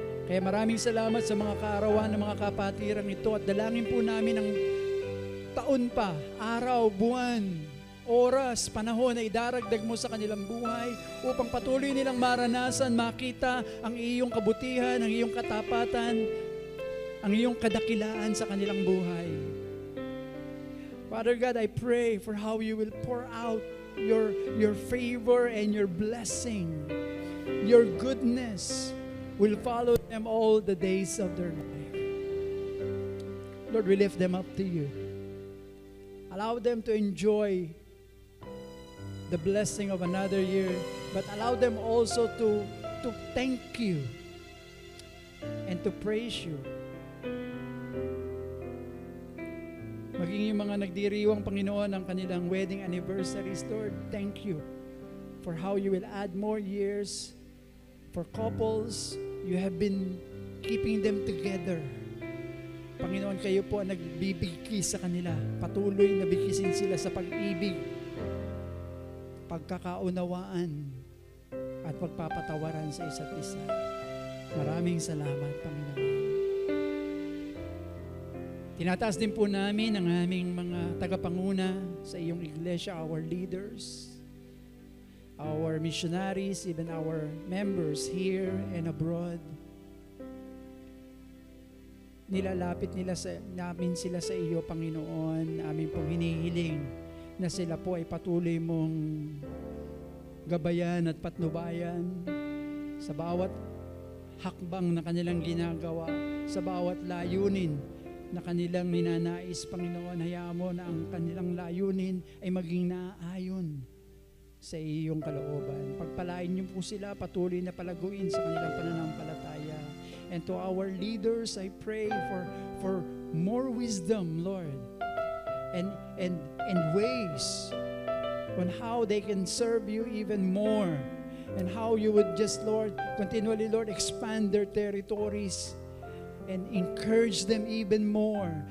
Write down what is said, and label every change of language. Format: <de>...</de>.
<tl>Kaya maraming salamat sa mga kaarawan ng mga kapatirang ito at dalangin po namin ang taon pa, araw, buwan, oras, panahon na idaragdag mo sa kanilang buhay upang patuloy nilang maranasan, makita ang iyong kabutihan, ang iyong katapatan, ang iyong kadakilaan sa kanilang buhay.</tl> <en>Father God, I pray for how you will pour out your favor and your blessing. Your goodness will follow them all the days of their life. Lord, we lift them up to you. Allow them to enjoy the blessing of another year, but allow them also to thank you and to praise you.</en> <tl>Maging yung mga nagdiriwang Panginoon ang kanilang</tl> <en>wedding anniversaries, Lord, thank you for how you will add more years. For couples, you have been keeping them together.</en> <tl>Panginoon, kayo po ang nagbibigki sa kanila. Patuloy na bigisin sila sa pag-ibig, pagkakaunawaan, at pagpapatawaran sa isa't isa. Maraming salamat, Panginoon. Tinataas din po namin ang aming mga tagapanguna sa iyong iglesia,</tl> <en>our leaders, our missionaries, even our members here and abroad.</en> <tl>Nilalapit namin sila sa iyo, Panginoon. Amin pong hinihiling na sila po ay patuloy mong gabayan at patnubayan sa bawat hakbang na kanilang ginagawa, sa bawat layunin na kanilang ninanais, Panginoon. Hayaan mo na ang kanilang layunin ay maging naaayon sa iyong kalooban. Pagpalain niyo po sila, patuloy na palaguin sa kanilang pananampalataya.</tl> <en>And to our leaders, I pray for more wisdom, Lord, and ways on how they can serve you even more, and how you would just, Lord, continually, Lord, expand their territories and encourage them even more.</en>